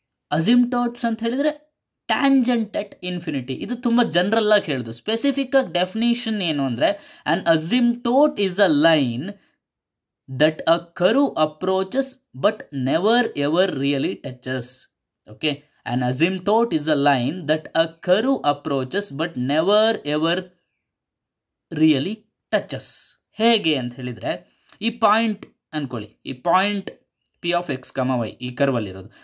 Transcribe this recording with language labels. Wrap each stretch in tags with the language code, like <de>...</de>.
<kn>Asymptotes ಅಂತ ಹೇಳಿದರೆ</kn> <en>Tangent at infinity.</en> <kn>ಇದು ತುಂಬ ಜನರಲ್ ಆಗಿ ಹೇಳೋದು. ಸ್ಪೆಸಿಫಿಕ್ ಆಗಿ ಡೆಫಿನೇಷನ್ ಏನು ಅಂದರೆ,</kn> <en>An asymptote is a line that a curve approaches but never ever really touches. Okay, an asymptote is a line that a curve approaches but never ever really touches.</en> <kn>ಹೇಗೆ ಅಂತ ಹೇಳಿದರೆ, ಈ point ಅಂದ್ಕೊಳ್ಳಿ, ಈ point P of X ಕಮ Y ಈ ಕರ್ವಲ್ಲಿರೋದು.</kn>